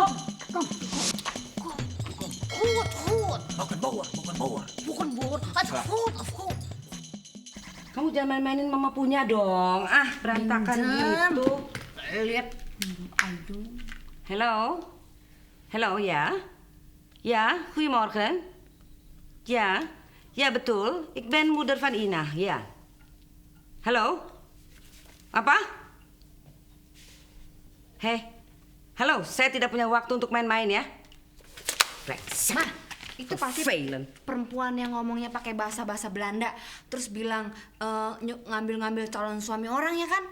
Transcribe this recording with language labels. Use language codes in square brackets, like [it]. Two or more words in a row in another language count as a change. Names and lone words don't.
[id] Hut. Bukan bawah. Hut. Kamu jangan main-mainin mama punya dong. Ah, berantakan gitu. Lihat. [en] Hello, ya? [nl] Ja, goedemorgen. Ja, betul. Ik ben moeder van Ina, ja. [id] Halo? Apa? Halo, saya tidak punya waktu untuk main-main ya. Brengsek. Mah, itu pasti [nl] Vervelend. [id] perempuan yang ngomongnya pakai bahasa Belanda, terus bilang ngambil-ngambil calon suami orang ya kan?